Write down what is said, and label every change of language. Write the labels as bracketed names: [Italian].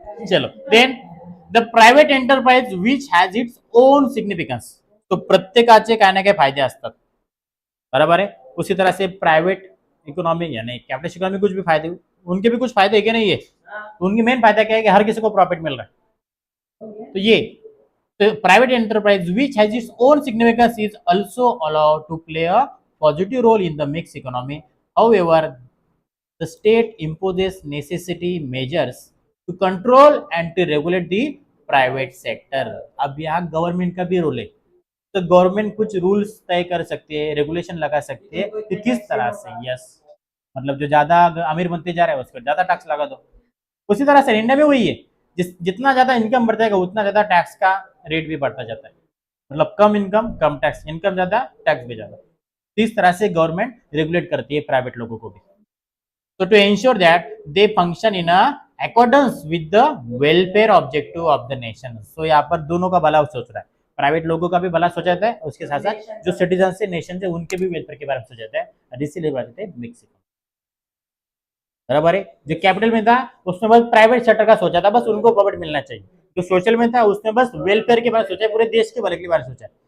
[English] चलो then the private enterprise which has its own significance. [Marathi] तो प्रत्येकाचे काय ना काय फायदे असतात, [Hindi] बराबर है. उसी तरह से प्राइवेट इकोनॉमी यानी कैपिटल इकोनॉमी कुछ भी फायदे, उनके भी कुछ फायदे है कि नहीं है. उनकी मेन फायदा क्या है कि हर किसी को प्रॉफिट मिल रहा है. तो ये [English] Private enterprise which has its own significance is also allowed to play a positive role in the mix economy. However the state imposes necessity measures to control and to regulate the private sector. [Hindi] अब यहाँ government का भी role है, तो government कुछ rules तय कर सकती है, रेगुलेशन लगा सकती है कि किस तरह से. यस, मतलब जो ज्यादा अमीर बनते जा रहे हैं उसको ज्यादा टैक्स लगा दो. उसी तरह से इंडिया में वही है, जितना ज्यादा इनकम बढ़ता है उतना ज्यादा टैक्स का रेट भी बढ़ता जाता है. मतलब कम इनकम कम टैक्स, इनकम ज्यादा टैक्स भी ज्यादा. इस तरह से गवर्नमेंट रेगुलेट करती है प्राइवेट लोगों को भी. [English] So to ensure that they function in a accordance with the welfare objective of the nation. [Hindi] So यहाँ पर दोनों का भला सोच रहा है, प्राइवेट लोगों का भी भला सोचा जाता है, उसके साथ साथ जो सिटीजन से नेशन से उनके भी वेलफेयर के बारे में सोचा जाता है, और इसीलिए बात है मिक्स इकोनॉमी. बराबर है. जो कैपिटल में था उसमें बस प्राइवेट सेक्टर का सोचा था, बस उनको प्रॉफिट मिलना चाहिए. जो सोशल में था उसमें बस वेलफेयर के बारे में सोचा, पूरे देश के भले के बारे में सोचा.